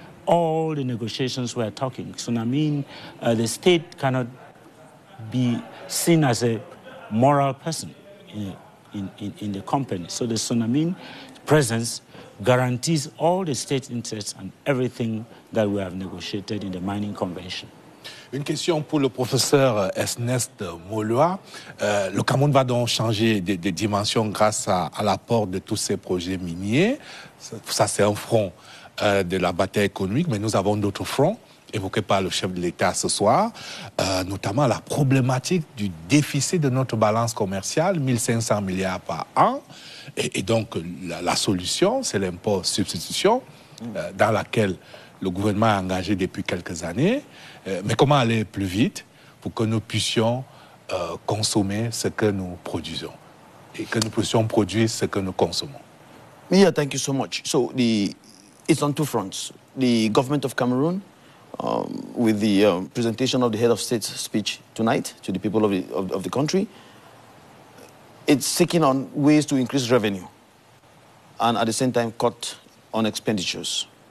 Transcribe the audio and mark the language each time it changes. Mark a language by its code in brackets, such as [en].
[en] All the negotiations we're talking. Sonamin, the state cannot be seen as a moral person in the company. So the Sonamin presence guarantees all the state interests and everything that we have negotiated in the mining convention. [fr] Une question pour le professeur Ernest Moloa. Le Cameroun va donc changer de dimension grâce à l'apport de tous ces projets miniers. Ça, c'est un front de la bataille économique, mais nous avons d'autres fronts évoqués par le chef de l'État ce soir, notamment la problématique du déficit de notre balance commerciale, 1500 milliards par an. Et donc, la solution, c'est l'impôt substitution, dans laquelle le gouvernement est engagé depuis quelques années. Mais comment aller plus vite pour que nous puissions consommer ce que nous produisons et que nous puissions produire ce que nous consommons? [en] Yeah, thank you so much. So it's on two fronts. The government of Cameroon, with the presentation of the head of state's speech tonight to the people of the country, it's seeking on ways to increase revenue and at the same time cut on expenditures.